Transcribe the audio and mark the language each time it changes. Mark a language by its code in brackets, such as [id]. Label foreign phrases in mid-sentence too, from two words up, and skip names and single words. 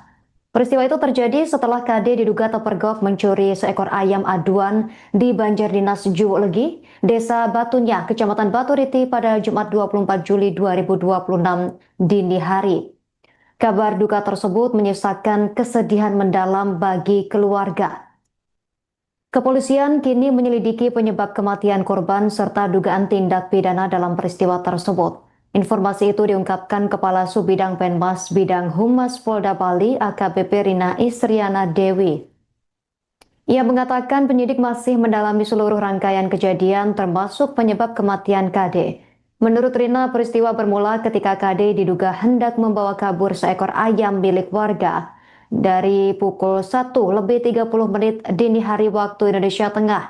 [id] Peristiwa itu terjadi setelah KD diduga terpergok mencuri seekor ayam aduan di Banjardinas Juwolegi, Desa Batunya, Kecamatan Baturiti pada Jumat 24 Juli 2026 dini hari. Kabar duka tersebut menyisakan kesedihan mendalam bagi keluarga. Kepolisian kini menyelidiki penyebab kematian korban serta dugaan tindak pidana dalam peristiwa tersebut. Informasi itu diungkapkan Kepala Subbidang Penmas Bidang Humas Polda Bali AKBP Rina Isriana Dewi. Ia mengatakan penyidik masih mendalami seluruh rangkaian kejadian termasuk penyebab kematian KD. Menurut Rina, peristiwa bermula ketika KD diduga hendak membawa kabur seekor ayam milik warga dari pukul 1:30 dini hari waktu Indonesia Tengah.